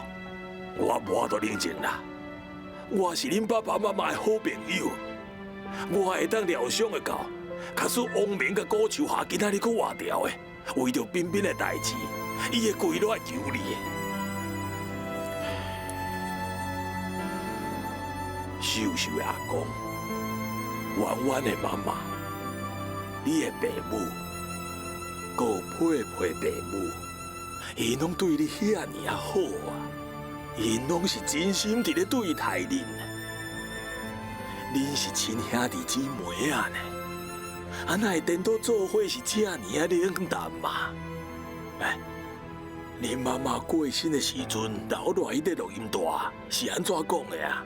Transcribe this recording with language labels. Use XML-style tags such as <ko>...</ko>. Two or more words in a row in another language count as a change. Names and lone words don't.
<nan>我无法度冷静啦，我是恁爸爸妈妈的好朋友，我会当疗伤的到，假使王明甲顾秋霞今仔日佫活掉的，为着彬彬的代志，伊会跪落来求你的。秀秀的阿公，婉婉的妈妈，你的爸母，还有佩佩爸母，因拢对你遐尼啊好啊，因拢是真心伫咧对待恁。恁是亲兄弟姊妹啊呢，啊哪会颠倒做伙是这尼啊冷淡嘛？哎，恁妈妈过身的时阵，留落来迄个录音带是安怎讲的啊？</nan>